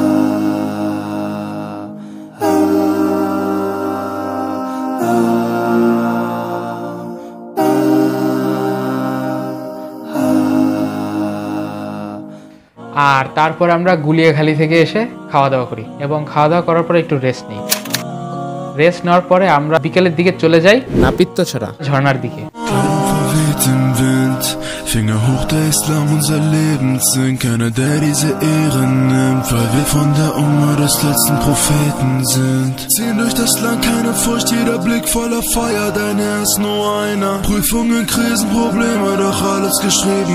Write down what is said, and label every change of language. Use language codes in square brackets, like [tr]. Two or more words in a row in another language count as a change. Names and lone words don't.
[bn] আর তারপর আমরা গুলিয়াখালী থেকে এসে খাওয়া দাওয়া করি এবং খাওয়া দাওয়া করার পরে একটু রেস্ট নিই। রেস্ট নেওয়ার পরে আমরা বিকেলের দিকে চলে যাই নাপিত্তছড়া ঝর্ণার দিকে। [de] Finger hoch, der Islam unser Lebenssinn. Keiner, der diese Ehre nimmt, weil wir von der Umma des letzten Propheten sind. Ziehen durch das Land, keine Furcht, jeder Blick voller Feuer. Dein Herr ist nur einer. Prüfungen, Krisen, Probleme, doch alles geschrieben.